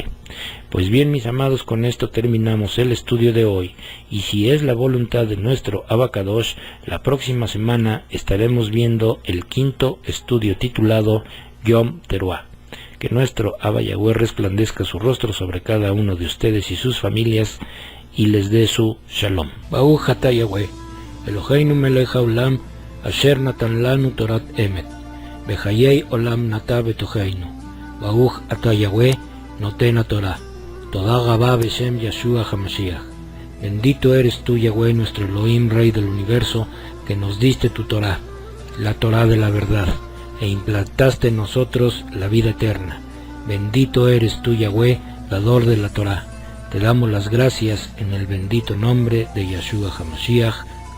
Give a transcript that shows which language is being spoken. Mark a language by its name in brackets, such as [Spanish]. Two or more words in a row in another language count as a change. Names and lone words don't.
[Spanish] Pues bien, mis amados, con esto terminamos el estudio de hoy, y si es la voluntad de nuestro [Hebrew] אבא קדוש, [Spanish] la próxima semana estaremos viendo el quinto estudio titulado Yom Teruah. Que nuestro Abba Yahweh resplandezca su rostro sobre cada uno de ustedes y sus familias, y les dé su Shalom. [Hebrew] ברוך אתה יהוה אלהינו מלך העולם אשר נתן לנו תורת אמת וחיי עולם נטע בתוכנו. ברוך אתה יהוה נותן תורה. תודה רבה בשם ישוע המשיח. [Spanish] Bendito eres tú, Yahweh, nuestro Elohim, Rey del universo, que nos diste tu Torah, la Torah de la verdad, e implantaste en nosotros la vida eterna. Bendito eres tú, Yahweh, dador de la Torah. Te damos las gracias en el bendito nombre de Yeshua HaMashiach.